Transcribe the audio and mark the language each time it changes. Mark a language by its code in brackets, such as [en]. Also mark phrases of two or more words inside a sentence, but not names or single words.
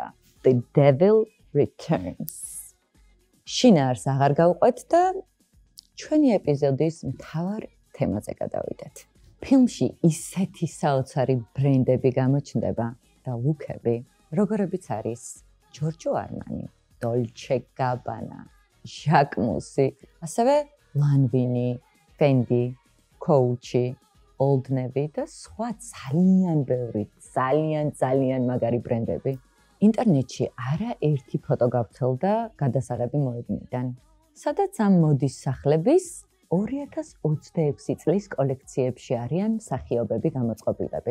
[ka] The Devil Returns. შინაარს აღარ გავყვეთ და ჩვენი ეპიზოდის მთავარ თემაზე გადავიდეთ. ფილმში ისეთი საოცარი ბრენდები გამოჩნდება და ლუკები, როგორებიც არის Giorgio Armani, Dolce & Gabbana, Jacquemus, ასევე Lanvin, Fendi, Coach, Old Navy და სხვა ძალიან ბევრი, ძალიან მაგარი ბრენდები. ინტერნეტში არაერთი ფოტო გავრცელდა გადასაღები მოედნიდან, სადაც ამ მოდის სახლების 2026 წლის კოლექციებში არიან მსახიობები გამოწყობილები.